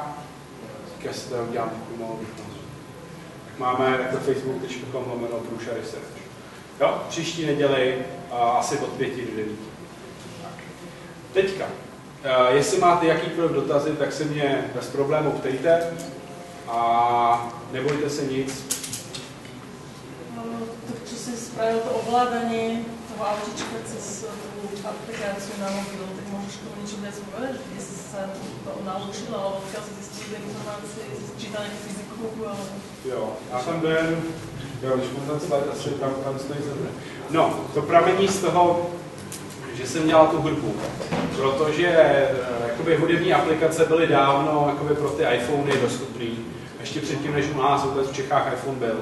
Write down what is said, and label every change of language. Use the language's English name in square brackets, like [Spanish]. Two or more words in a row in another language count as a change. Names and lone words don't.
[Czech] Já si tady udělám takovou malou výchnozu. Tak máme takhle facebook.com/prusha-research. Jo, příští neděli asi od 5 do 9. Tak. Teďka, jestli máte jakýkoliv dotazy, tak se mě bez problémů ptejte a nebojte se nic. To, [Slovak] čo si spravil to ovládanie toho autička cez tú aplikáciu na mobil, tak môžeš tomu niečo viac povedať, kde si sa to naučil, alebo odkiaľ si zistil informácie, čítal nejakú fyziku, alebo... [Czech] Jo, já jsem byl, když mu ten slide asi tam stojí zemře. No, to pramení z toho, že jsem dělal tu hudbu, protože jakoby hudební aplikace byly dávno jakoby pro ty iPhony dostupný, ještě předtím, než u nás vůbec v Čechách iPhone byl.